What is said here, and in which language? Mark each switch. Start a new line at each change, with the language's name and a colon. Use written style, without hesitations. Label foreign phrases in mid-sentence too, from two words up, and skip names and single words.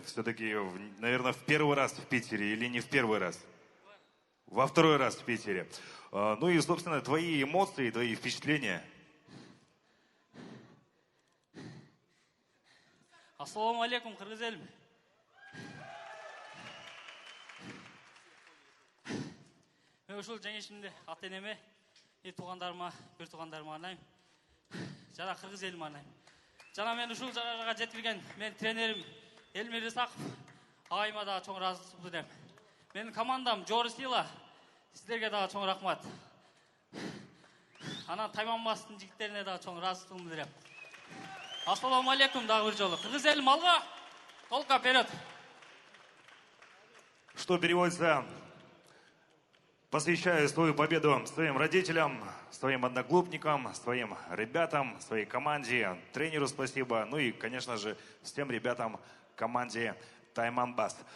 Russian: Все-таки, наверное, в первый раз в Питере или не в первый раз? Во второй раз в Питере. Ну и, собственно, твои эмоции, твои впечатления.
Kyrgyz: Ассаламу алейкум, кыргыз элим. Мен ушул жеңишимди ата энеме, туугандарыма, бир туугандарыма арнайм. Жана кыргыз элиме арнайм. Жана мен ушул жагага жеткирген менин тренерим Элмир Исаков агайыма дагы чоң ыраазычылык билдирем. Менин командам Жоры Сила, сиздерге дагы чоң рахмат. Анан Тайманбастын жигиттерине дагы чоң ыраазычылыгымды билдирем. Ассаламу алейкум дагы бир жолу. Кыргыз элим алга,
Russian: толка вперед. Что переводится: посвящаю свою победу своим родителям, своим одноклубникам, своим ребятам, своей команде, тренеру спасибо, ну и, конечно же, всем ребятам команде Тайманбаст.